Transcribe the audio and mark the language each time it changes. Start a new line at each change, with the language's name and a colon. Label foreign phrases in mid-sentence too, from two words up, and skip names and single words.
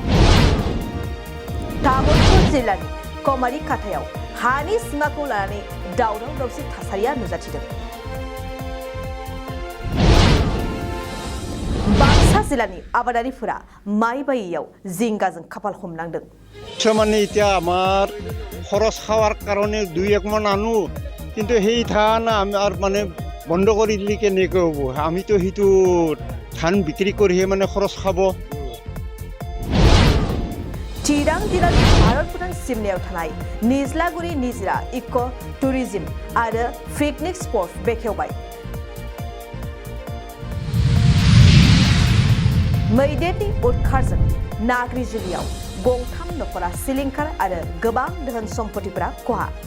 Bodo: तामुलपुर जिल्लानि कमारि खाथायाव हानि सिमाखौ लानानै दावराव दावसि थासारिया नुजाथिदों। बाक्सा जिल्लानि आबादारिफोरा माइ बायैयाव जिंगाजों खाफाल हमनांदों।
Assamese: মানে এতিয়া আমার খরচ খাওয়ার কারণে 2-1 মান আনো কিন্তু সেই ধান আমার মানে বন্ধ করে দিলে কেনেকে হব আমি তো সেইটো ধান বিক্রি করিহে মানে খরচ খাব।
Bodo: चिरां जिल्लानि भारत भुटान सिमनायाव थानाय निज्लागुरि निजिरा इक' टुरिजम आरो पिकनिक स्पट बेखेवबाय। मैदेरनि उदखारजों नाग्रिजुलियाव गंथाम नखरा सिलिंखार आरो गोबां धोन सम्पतिफोरा खहा।